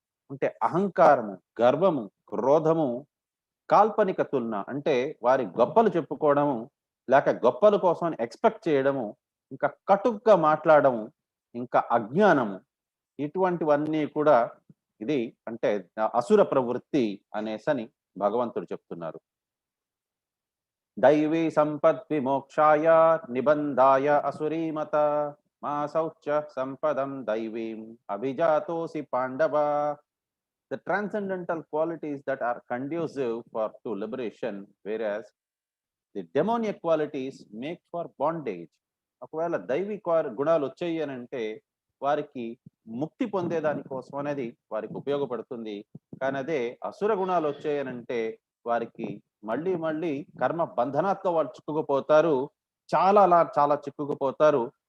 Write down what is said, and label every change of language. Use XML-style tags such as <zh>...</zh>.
<te>అంటే అహంకారము, గర్వము, క్రోధము, కాల్పనిక తులన అంటే వారి గొప్పలు చెప్పుకోవడము, లేక గొప్పల కోసం ఎక్స్పెక్ట్ చేయడము, ఇంకా కటుగ్గా మాట్లాడము, ఇంకా అజ్ఞానము, ఇటువంటివన్నీ కూడా ఇది అంటే అసుర ప్రవృత్తి అనేసని భగవంతుడు చెప్తున్నారు.</te> <sa>దైవీ సంపద్ విమోక్షాయ నిబంధాయ అసురీమత మా శౌచ సంపదం దైవీం అభిజాతోసి పాండవ.</sa> <en>The transcendental qualities that are conducive to liberation, whereas the demoniac qualities make for bondage.</en> <te>ఒకవేళ దైవీ గుణాలు వచ్చాయి అని అంటే వారికి ముక్తి పొందేదాని కోసం అనేది వారికి ఉపయోగపడుతుంది. కానీ అదే అసుర గుణాలు వచ్చాయి అని అంటే వారికి మళ్ళీ కర్మ బంధనాత్తో వాళ్ళు చిక్కుకుపోతారు, చాలా చిక్కుకుపోతారు.</te>